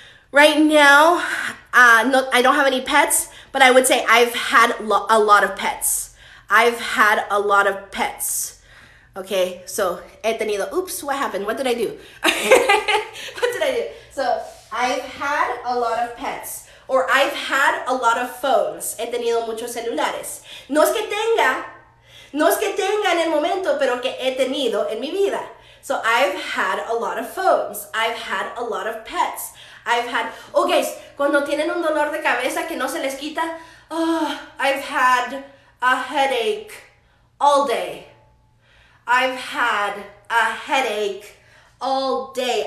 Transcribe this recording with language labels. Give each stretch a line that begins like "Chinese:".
English: Right now, no, I don't have any pets, but I would say I've had a lot of pets. I've had a lot of pets. Okay, so
Spanish: he tenido.
English: Oops, what happened? What did I do? What did I do? So I've had a lot of pets. Or I've had a lot of phones.
Spanish: He tenido muchos celulares. No es que tenga en el momento, pero que he tenido en mi vida.
English: So I've had a lot of phones. I've had a lot of pets. I've had, oh guys,
Spanish: cuando tienen un dolor de cabeza que no se les quita,
English: oh, I've had a headache all day. I've had a headache all day.